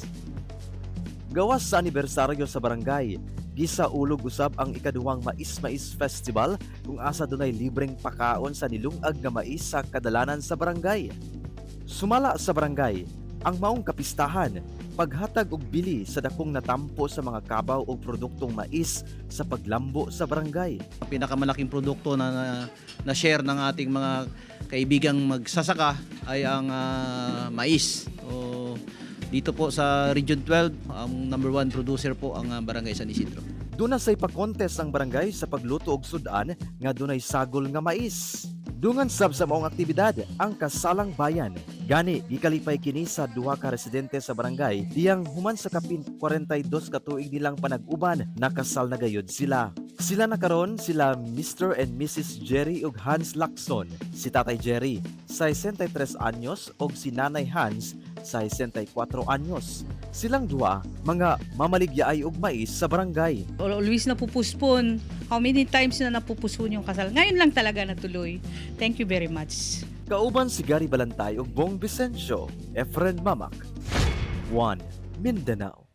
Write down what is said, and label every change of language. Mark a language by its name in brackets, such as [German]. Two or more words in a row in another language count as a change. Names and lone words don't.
[Cebuano] Gawas sa anibersaryo sa barangay, gisaulog usab ang ikaduhang Mais-Mais Festival kung asa dunay libreng pakaon sa nilungag nga mais sa kadalanan sa barangay. Sumala sa barangay ang maong kapistahan, paghatag og bili sa dakong natampo sa mga kabaw o produktong mais sa paglambo sa barangay. [Filipino] Pinakamalaking produkto na share ng ating mga kaibigang magsasaka ay ang mais. So, dito po sa Region 12, ang [English] number 1 producer [Filipino] po ang Barangay San Isidro. [Cebuano] Duna say pa-contest ang barangay sa pagluto og sudan nga dunay sagol nga mais. Dungan sab sa maong aktibidad ang Kasalang Bayan. Gani gikalipay kini sa duha ka residente sa barangay diyang human sa kapin 42 ka tuig nilang panag-uban nakasal na gayud sila. Sila na karon sila [English] Mr. and Mrs. [Cebuano] Jerry ug Hans Lacson. Si Tatay Jerry 63 anyos ug si Nanay Hans 64 anyos. Silang duha mga mamaligyaay og mais sa barangay. [Filipino] Always napupuspon. [English] How many times [Filipino] na napupuspon yung kasal? Ngayon lang talaga natuloy. [English] Thank you very much. [Cebuano] Kauban si Gary Balantay ug Bong Vicencio, Efren Mamak, 1 Mindanao.